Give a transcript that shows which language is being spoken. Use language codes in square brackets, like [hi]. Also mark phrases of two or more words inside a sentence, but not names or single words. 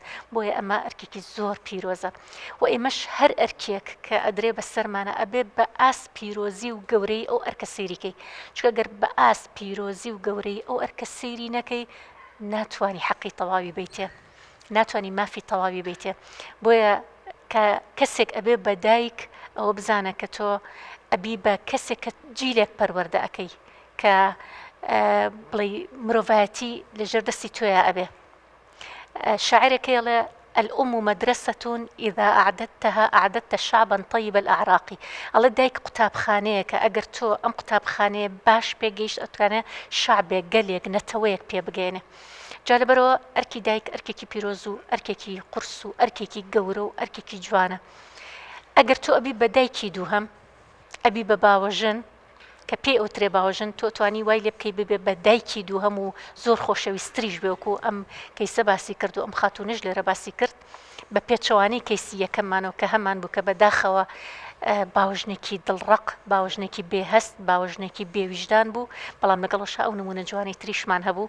[ckb] بۆیە ئەمە ئەرکێکی زۆر پیرۆزە و ئێمەش هەر ئەرکێک کە ئەدرێ بە سەرمانە ئەبێ بە ئاس پیرۆزی و گەورەی ئەو ئەرکە سەیریکەی، چونکە گەر بە ئاس پیرۆزی و گەورەی ئەو ئەرکە سەیری نەکەی ناتوانی حەقی تەواوی بیتێ، ناتوانی مافی تەواوی بیتێ. بۆیە کە کەسێک ئەبێ بە دایک ئەوە بزانە کە تۆ ئەبی بە کەسێک کە جیلێک پەروەردە ئەەکەی کە بڵێ مرۆڤایەتی لەژێر دەستی تۆیە ئەبێ. [ar] شاعرێکەڵێ الأم مدرسة إذا أعددتها أعددت شعبا طيب الأعراق. [ckb] الله دایک قوتابخانەیە کە ئەگەر تۆ ئەم قوتابخانەیە باش پێگەیشت ئەتوانێت شعبێک گەلێک نەتەوەیەک پێ بگەێنێ. جا لەبەرەوە ئەرکی دایک ئەرکێکی پیرۆز و ئەرکێکی قورس و ئەرکێکی گەورە و ئەرکێکی جوانە. ئەگەر تۆ ئەبی بە دایکی دووهەم، ئەبی بە باوەژن کە پێی ئەوترێ باوەژن، تۆ توانی وای لێ بکەی ببێ بە دایکی دووهەم و زۆر خۆشەویستریش بێوەکو ئەم کەیسە باسی کرد و ئەم خاتونش لێرە باسی کرد بە پێچەوانەی کەیسی یەکەممانەوە کە هەمان بوو کە بەداخەوە باوەژنێکی دڵڕق، باوەژنێکی بێهەست، باوەژنێکی بێویژدان بوو، بەڵام لەگەڵەشە ئەو نمونە جوانی تریشمان هەبوو.